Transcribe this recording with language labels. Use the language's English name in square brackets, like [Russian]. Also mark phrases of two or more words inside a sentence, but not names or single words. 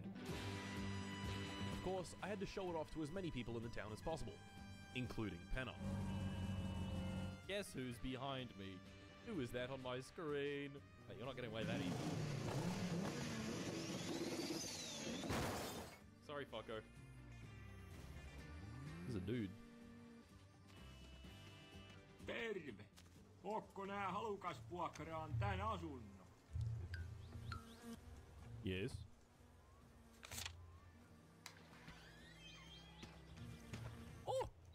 [English] Of course, I had to show it off to as many people in the town as possible, including Penna. Guess who's behind me? Who is that on my screen? Hey, you're not getting away that easy. Sorry, fucko. This is a dude. [Finnish] Terve! Ootko nää halukas vuokraan tän asunnon? [English] Yes. Oh!